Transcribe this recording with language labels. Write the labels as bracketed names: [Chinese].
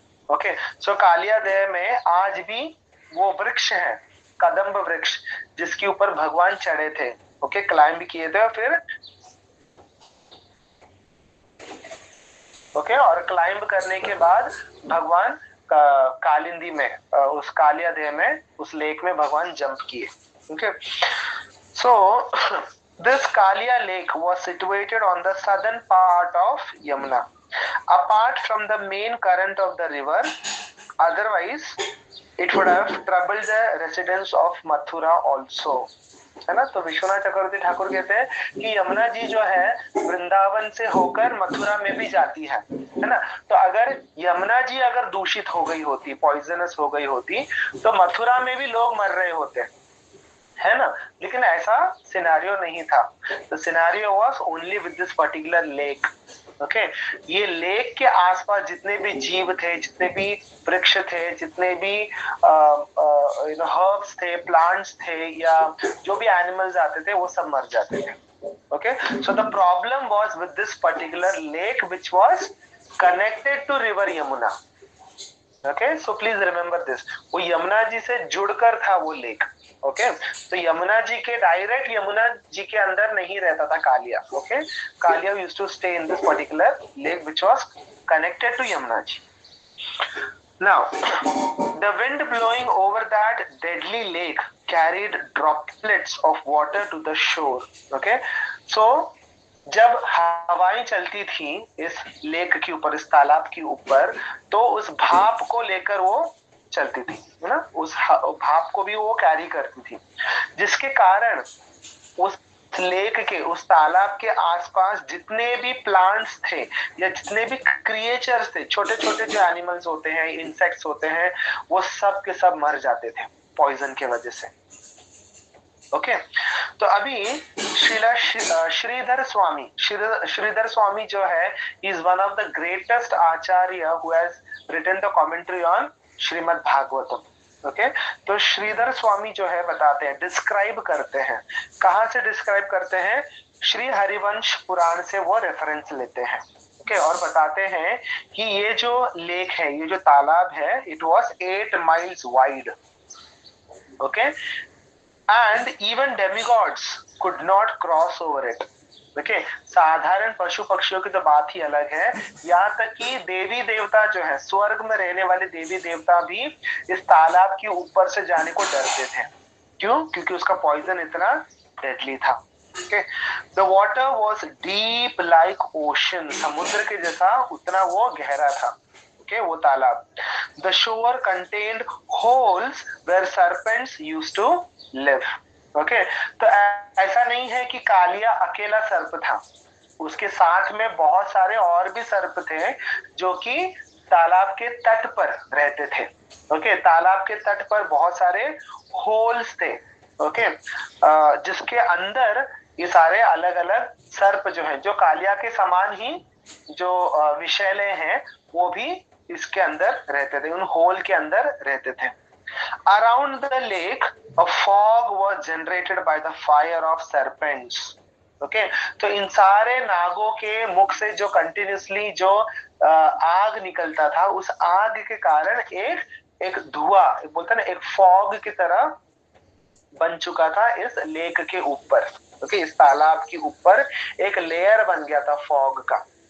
[Hindi] Okay, सो कालिया दह में आज भी वो वृक्ष है, कदम्ब वृक्ष, जिसके ऊपर भगवान चढ़े थे। ओके, क्लाइंब किए थे और फिर ओके, और क्लाइंब करने के बाद भगवान कालिंदी में, उस कालिया दह में, उस लेक में भगवान जंप किए। [English] Okay, so this Kalia lake was situated on the southern part of Yamuna, apart from the main current of the river. Otherwise, it would have troubled the residents of Mathura also। [Hindi] है ना। तो विश्वनाथ चक्रवर्ती ठाकुर कहते हैं कि यमुना जी जो है वृंदावन से होकर मथुरा में भी जाती है ना। तो अगर यमुना जी अगर दूषित हो गई होती, पॉइजनस हो गई होती, तो मथुरा में भी लोग मर रहे होते, है ना। लेकिन ऐसा सिनेरियो नहीं था। [English] The scenario was only with this particular lake. [Hindi] Okay ये लेक के आसपास जितने भी जीव थे, जितने भी वृक्ष थे, जितने भी हर्ब्स थे, प्लांट्स थे, या जो भी एनिमल्स आते थे वो सब मर जाते थे. [English] Okay, so the problem was with this particular lake which was connected to river Yamuna. Okay, so please remember this. [Hindi] वो यमुना जी से जुड़कर था वो लेक. ओके तो यमुना जी के डायरेक्ट यमुना जी के अंदर नहीं रहता था Kaliya. [English] Okay Kaliya used to stay in this particular lake which was connected to Yamuna ji. Now, the wind blowing over that deadly lake carried droplets of water to the shore. [Hindi] Okay, so जब हवाएं चलती थी इस लेक के ऊपर, इस तालाब के ऊपर, तो उस भाप को लेकर वो चलती थी, है ना, उस भाप को भी वो कैरी करती थी, जिसके कारण उस लेक के, उस तालाब के आसपास जितने भी प्लांट्स थे या जितने भी क्रिएचर्स थे, छोटे छोटे जो एनिमल्स होते हैं, इंसेक्ट्स होते हैं, वो सब के सब मर जाते थे पॉइजन के वजह से. ओके तो अभी श्रीधर स्वामी जो है, [English] Is one of the greatest acharya who has written the commentary on Shrimad Bhagavatam. [Hindi] Okay तो श्रीधर स्वामी जो है बताते हैं, डिस्क्राइब करते हैं. कहां से डिस्क्राइब करते हैं? श्री हरिवंश पुराण से वो रेफरेंस लेते हैं. ओके और बताते हैं कि ये जो लेक है, ये जो तालाब है, [English] It was 8 miles wide. Okay and even demigods could not cross over it. [Hindi] Okay, साधारण पशु पक्षियों की तो बात ही अलग है, यहाँ तक कि देवी देवता जो है, स्वर्ग में रहने वाले देवी देवता भी इस तालाब के ऊपर से जाने को डरते थे. क्यों? क्योंकि उसका पॉइजन इतना डेडली था. [English] Okay, the water was deep like ocean. [Hindi] समुद्र के जैसा उतना वो गहरा था. Okay, वो तालाब. [English] The shore contained holes where serpents used to live. [Hindi] Okay, तो ऐसा नहीं है कि कालिया अकेला सर्प था, उसके साथ में बहुत सारे और भी सर्प थे जो कि तालाब के तट पर रहते थे. ओके तालाब के तट पर बहुत सारे होल्स थे. ओके जिसके अंदर ये सारे अलग अलग सर्प जो हैं, जो कालिया के समान ही जो विषैले हैं, वो भी इसके अंदर रहते थे, उन होल के अंदर रहते थे. [English] Around the lake, a fog was generated by the fire of serpents. [Hindi] Okay, तो इन सारे नागों के मुख से जो कंटिन्यूसली जो आग निकलता था, उस आग के कारण एक धुआं, बोलते ना, एक फॉग की तरह बन चुका था इस लेक के ऊपर. ओके इस तालाब के ऊपर एक लेयर बन गया था फॉग का.